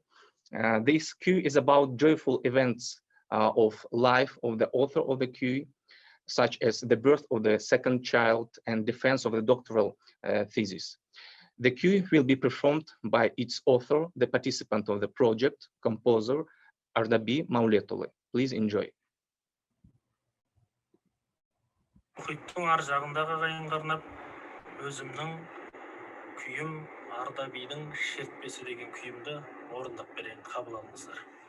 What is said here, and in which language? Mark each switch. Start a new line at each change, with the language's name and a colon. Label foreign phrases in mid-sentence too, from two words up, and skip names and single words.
English: This cue is about joyful events of life of the author of the cue, such as the birth of the second child and defense of the doctoral thesis. The cue will be performed by its author, the participant of the project, composer Ardabi Mauletolu. Please enjoy.
Kazakh: Мұхиттың ар жағындағы ағайынға арнап, өзімнің күйім Ардабидің шертпесі деген күйімді орындап берейін, қабыл алыңыздар.